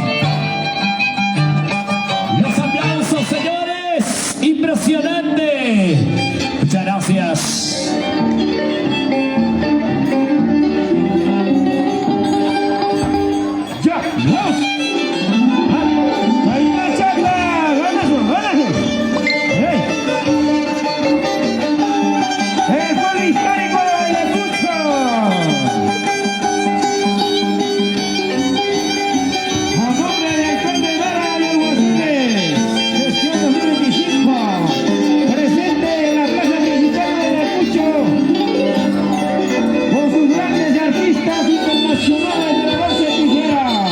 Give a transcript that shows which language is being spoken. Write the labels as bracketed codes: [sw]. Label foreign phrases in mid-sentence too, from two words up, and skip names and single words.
[es] Los aplausos, señores, impresionante. Muchas gracias. Ya, vamos. Ahí va Chacla. Ganazo, ganazo. ¡Ey! ¡El gol histórico de Ayacucho! A nombre del alcalde Lara y Alguaciles, gestión 2025, presente en la plaza principal de Ayacucho, con sus grandes artistas internacionales de la base tijera.